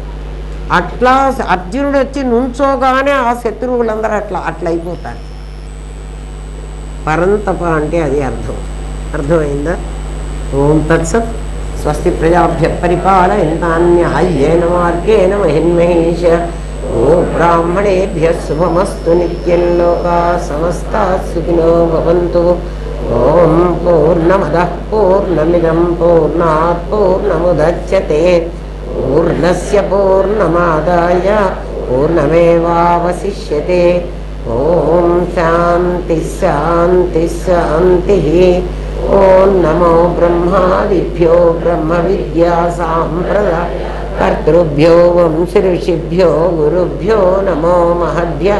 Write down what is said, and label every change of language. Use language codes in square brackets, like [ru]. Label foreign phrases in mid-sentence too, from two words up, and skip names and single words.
[te] అట్లా అర్జునుడు వచ్చి నుంచోగానే ఆ శత్రువులందరూ అట్లా అయిపోతారు. పరంతప అంటే అది అర్థమైందా? [sa] ఓం తత్సత్. స్వస్తి ప్రజాభ్య పరిపాలయంతాన్యాయేన మార్గేణ మహిన్మహేష. ఓం బ్రాహ్మణేభ్యః శుభమస్తు. నిత్యం లోకాః సమస్తాః సుఖినో భవంతు. ఓం పూర్ణమదః పూర్ణమిదం పూర్ణాత్ పూర్ణముదచ్యతే. పూర్ణస్య పూర్ణమాదాయ పూర్ణమేవావశిష్యతే. ఓం శాంతి శాంతి శాంతి. ఓం నమో బ్రహ్మాదిభ్యో బ్రహ్మ విద్యా సాంప్రదాయ కర్తృభ్యో వంశీ ఋషిభ్యో గురుభ్యో నమో మహద్భ్యః.